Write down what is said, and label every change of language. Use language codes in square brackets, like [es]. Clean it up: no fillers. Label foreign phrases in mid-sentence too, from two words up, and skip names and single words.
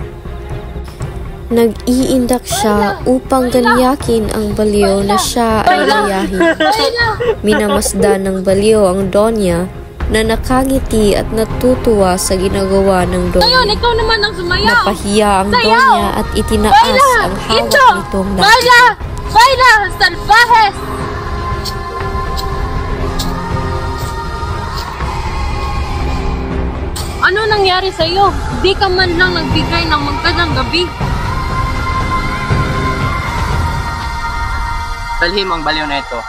[tl] Nag-iindak siya upang ganyakin ang baliw na siya ay layahin. Minamasdan ng baliw ang Donya na nakangiti at natutuwa sa ginagawa ng Donya. Ngayon, ikaw naman ang sumayaw. Napahiya ang Donya at itinaas ang hawak nitong lahat. [es] Baila! Baila! Salvajes! [tl] Ano nangyari sa'yo? Di ka man lang nagbigay ng magandang gabi. Dalhin mo ang baliw na ito.